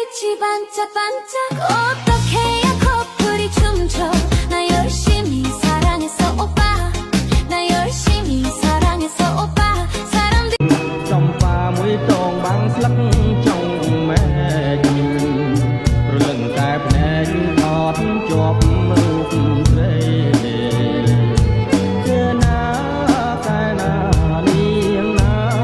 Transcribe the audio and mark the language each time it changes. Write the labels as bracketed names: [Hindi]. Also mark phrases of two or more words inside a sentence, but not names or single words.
[Korean] 반짝반짝 어떻게 해야 커플이 춤춰 나 열심히 사랑했어 오빠 나 열심히 사랑했어 오빠 사람들 [Khmer] ចំបាមួយតងបាំងស្លឹកចុងមែកព្រលឹងតែភ្នែកថតជាប់រូបស្រីគឺណាតែណានាងណា